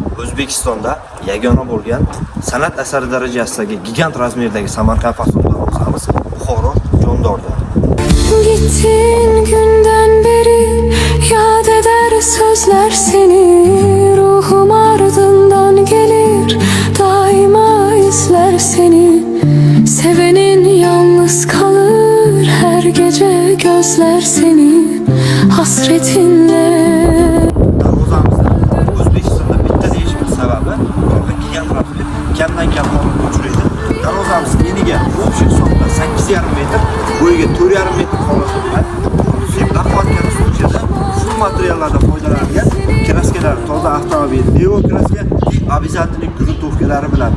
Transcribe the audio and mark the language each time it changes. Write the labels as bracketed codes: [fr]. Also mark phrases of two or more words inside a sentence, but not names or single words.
[uz] O'zbekistonda yagona bo'lgan san'at asari darajasidagi gigant razmerdagi Samarqand fasonida o'zamiz Buxoro Jondorda. [tr] Gittin günden beri yad eder sözler seni. Ruhum ardından gelir, daima izler seni. Sevenin yalnız kalır, her gece gözler seni hasretinle. [uz] Darvozamizda O'zbekistonda bitta deyishimiz sababi orqa gigant razmer kamdan kam olib uchraydi. Darvozamiz eniga общий hisobda 8,5 metr, bo'yiga 4,5 metr holatda zebda qotgan suvchada shu materiallardan foydalangan kraskalar, toza avtomobil, Neo kraska, [ru] обязательный gruntовkalari [uz] bilan.